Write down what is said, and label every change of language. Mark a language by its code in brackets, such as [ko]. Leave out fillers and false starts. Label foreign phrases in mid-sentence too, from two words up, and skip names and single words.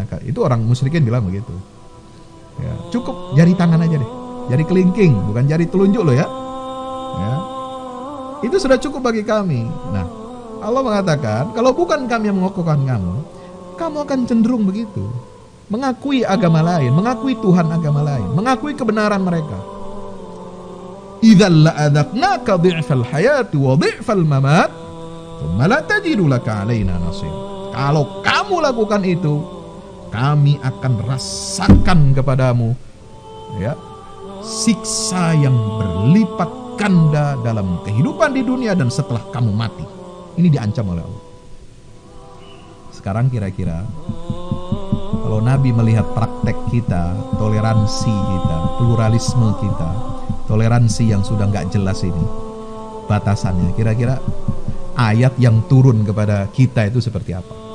[id] Itu orang musyrikin bilang begitu. Ya, cukup jari tangan aja deh, jari kelingking, bukan jari telunjuk loh ya. Ya, itu sudah cukup bagi kami. Nah, Allah mengatakan, kalau bukan kami yang mengokohkan kamu, kamu akan cenderung begitu. Mengakui agama lain, mengakui Tuhan agama lain, mengakui kebenaran mereka. [ar] إذا لأذقناك ضعف الحياة وضعف الممات، ثم لا تجد لك علينا نصيرا. [id] Kalau kamu lakukan itu, kami akan rasakan kepadamu, ya, siksa yang berlipat ganda dalam kehidupan di dunia dan setelah kamu mati. Ini diancam oleh Allah. Sekarang kira-kira kalau Nabi melihat praktek kita, toleransi kita, pluralisme kita, toleransi yang sudah nggak jelas ini batasannya, kira-kira ayat yang turun kepada kita itu seperti apa?